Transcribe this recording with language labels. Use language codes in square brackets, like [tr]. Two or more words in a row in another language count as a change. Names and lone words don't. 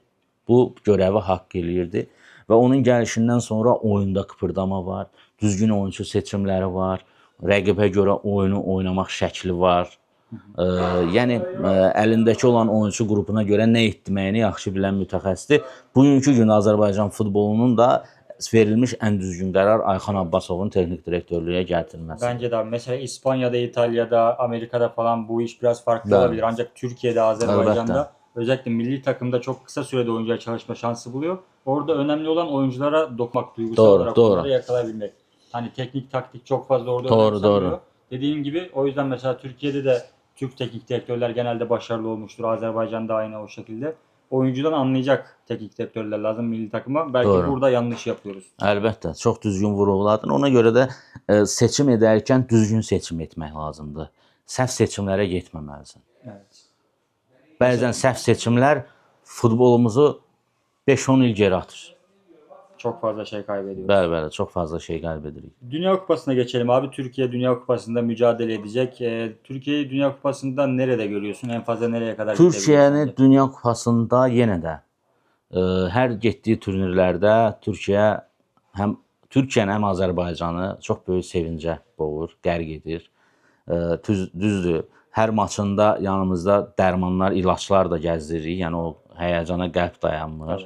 [az] Bu görəvi haqq eləyirdi və onun gəlişindən sonra oyunda kıpırdama var, düzgün oyuncu seçimləri var, rəqibə görə oyunu oynamaq şəkli var. Yəni əlindəki olan oyuncu qrupuna görə nə etməyini yaxşı bilən mütəxəssisdir. Bugünkü gün Azərbaycan futbolunun da verilmiş ən düzgün qərar Ayxan Abbasovun texnik direktörlüğe gətirilməsi. [tr] Bence de abi. Mesela İspanya'da, İtalya'da, Amerika'da falan bu iş biraz farklı Evet. olabilir. Ancak Türkiye'de, Azerbaycan'da Elbette. özellikle milli takımda çok kısa sürede oyuncuya çalışma şansı buluyor. Orada önemli olan oyunculara dokunmak, duygusal Doğru, olarak doğru. onları yakalayabilmek. Hani teknik taktik çok fazla orada Doğru, önemsenmiyor. doğru. Dediğim gibi o yüzden mesela Türkiye'de de Türk teknik direktörler genelde başarılı olmuştur. Azerbaycan'da aynı o şekilde. Oyuncudan anlayacak teknik direktörler lazım milli takıma. Belki Doğru. burada yanlış yapıyoruz. [az] Əlbəttə, çox düzgün vurğuladın. Ona görə də seçim edərkən düzgün seçim etmək lazımdır. Səhv seçimlərə getməməlisən. [tr] Evet. [az] Bəzən səhv seçimlər futbolumuzu 5-10 il geri atır. [tr] Çok fazla şey kaybediyoruz. [az] Bəli, bəli, çox fazla şey kaybedirik. [tr] Dünya Kupası'na geçelim abi. Türkiye Dünya Kupası'nda mücadele edecek. Türkiye'yi Dünya Kupası'nda nerede görüyorsun? En fazla nereye kadar gidebilir [az] Türkiyəni [tr] sence? [az] Dünya Kupasında yenə də hər getdiyi turnirlərdə Türkiyəni həm Azərbaycanı çox böyük sevincə boğur, qərq edir. Düzdür, hər maçında yanımızda dərmanlar, ilaçlar da gəzdiririk. Yəni o həyəcana qəlb dayanmır.